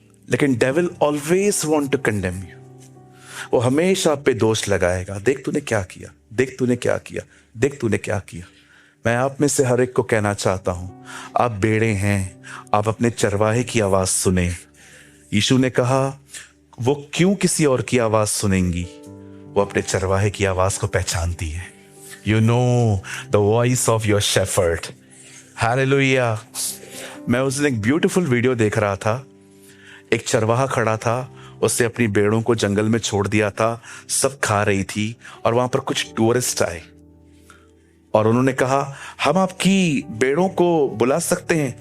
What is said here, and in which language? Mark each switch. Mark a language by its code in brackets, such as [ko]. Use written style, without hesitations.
[hi] लेकिन [en] Devil always want to condemn you. [hi] वो हमेशा आप पे दोष लगाएगा, देख तूने क्या किया, देख तूने क्या किया, देख तूने क्या किया। मैं आप में से हर एक को कहना चाहता हूं, आप बेड़े हैं, आप अपने चरवाहे की आवाज सुने। यीशु ने कहा, वो क्यों किसी और की आवाज सुनेंगी, वो अपने चरवाहे की आवाज को पहचानती है। [en] You know the voice of your shepherd. Hallelujah. [hi] मैं उस दिन एक ब्यूटीफुल वीडियो देख रहा था। एक चरवाहा खड़ा था, उसने अपनी भेड़ों को जंगल में छोड़ दिया था, सब खा रही थी, और वहां पर कुछ टूरिस्ट आए और उन्होंने कहा हम आपकी भेड़ों को बुला सकते हैं।